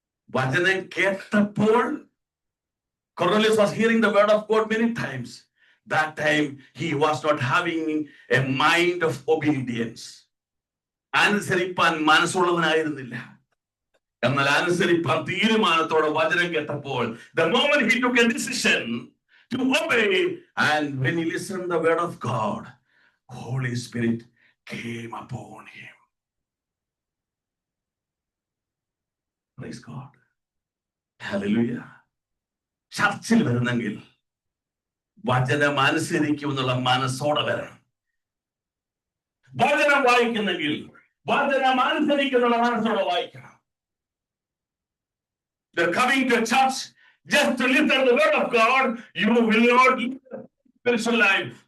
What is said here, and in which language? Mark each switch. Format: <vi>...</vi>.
<ml>വചനം കേട്ടപ്പോൾ</ml> <en>Cornelius was hearing the word of God many times. That time he was not having a mind of obedience.</en> <ml>അനുസരിപ്പാൻ മനസ്സുള്ളവനായിരുന്നില്ല. എന്നാൽ അനുസരിപ്പാൻ തീരുമാനത്തോടെ വചനം കേട്ടപ്പോൾ,</ml> <en>the moment he took a decision to obey, and when he listened the word of God, Holy Spirit came upon him. Praise God. Hallelujah.</en> <ml>ചർച്ചിൽ വരുന്നെങ്കിൽ വചനം അനുസരിക്കുമെന്നുള്ള മനസ്സോടെ വരണം. വചനം വായിക്കുന്നെങ്കിൽ വചനം അനുസരിക്കുന്നുള്ള മനസ്സോടെ വായിക്കണം.</ml> <en>They're coming to church just to listen to the word of God. You will not live a spiritual life.</en>